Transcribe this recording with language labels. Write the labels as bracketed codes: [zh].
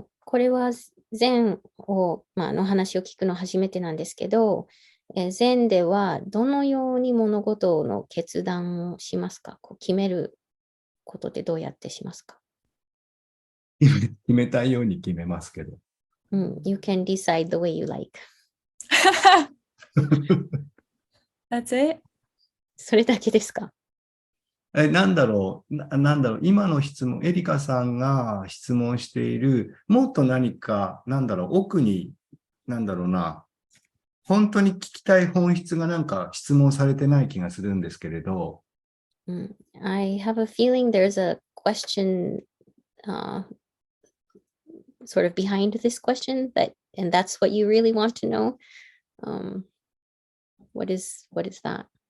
[ja] これは禅を、の話を聞くの初めてなんですけど、禅ではどのように物事の決断をしますか？こう決めることってどうやってしますか？決めたいように決めますけど。 [en] You can decide the way you like. That's it? [ja] それだけですか？なんだろう、今の質問、エリカさんが質問している、もっと何か、奥に、本当に聞きたい本質がなんか質問されてない気がするんですけれど。 [en] I have a feeling there's a question sort of behind this question, and that's what you really want to know. What is that?